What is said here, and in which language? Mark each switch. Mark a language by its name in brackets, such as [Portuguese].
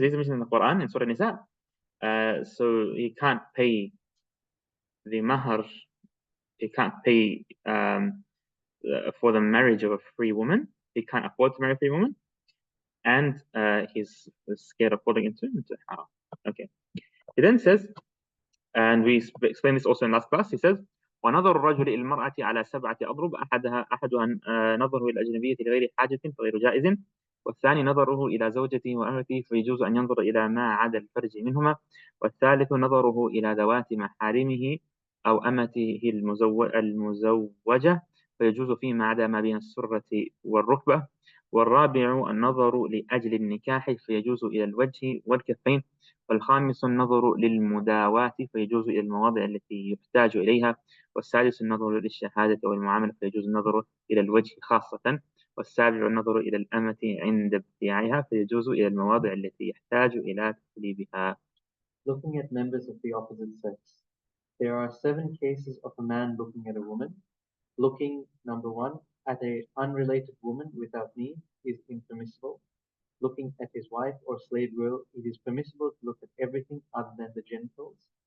[English] These are mentioned in the Quran in Surah Nisa. So he can't pay the mahar, he can't pay for the marriage of a free woman. He can't afford to marry a free woman, and he's scared of falling into haram. Okay. He then says, and we explained this also in last class. He says, [Arabic] ونظر الرجل إلى المرأة على 7 أضرب أحدها نظره إلى الأجنبية لغير حاجة فغير جائز، والثاني نظره إلى زوجته وأهله فيجوز أن ينظر إلى ما عدا الفرج منهما، والثالث نظره إلى ذوات محارمه أو أمته المزوجة فيجوز فيما عدا ما بين السرة والركبة، والرابع النظر لأجل النكاح فيجوز إلى الوجه والكفين، والخامس النظر للمداواة فيجوز إلى المواضع التي يحتاج إليها، والسادس النظر للشهادة والمعاملة فيجوز النظر إلى الوجه خاصة، والسابع النظر إلى الأمة عند ابتياعها فيجوز إلى المواضع التي يحتاج إلى تقليبها. [English] Looking at members of the opposite sex. There are 7 cases of a man looking at a woman. Looking, number 1, at an unrelated woman without need is impermissible. Looking at his wife or slave girl, it is permissible to look at everything other than the genitals.